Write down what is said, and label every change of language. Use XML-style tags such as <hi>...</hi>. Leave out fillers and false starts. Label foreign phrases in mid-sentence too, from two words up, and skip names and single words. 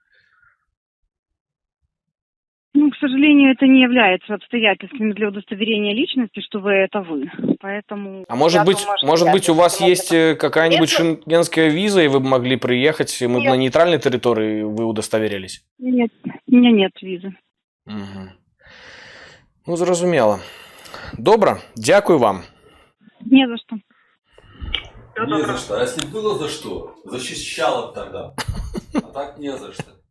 <ru>Ну, к сожалению, это не является обстоятельствами для удостоверения личности, что вы это вы. Поэтому... А может быть, у вас есть какая-нибудь шенгенская виза, и вы бы могли приехать, и мы бы на нейтральной территории вы удостоверились? Нет, у меня нет визы.</ru> <uk>Угу. Ну, зрозуміло. Добре, дякую вам.</uk> <ru>Не за что. Не за что. А если было за что, защищала бы тогда. А так не за что.</ru>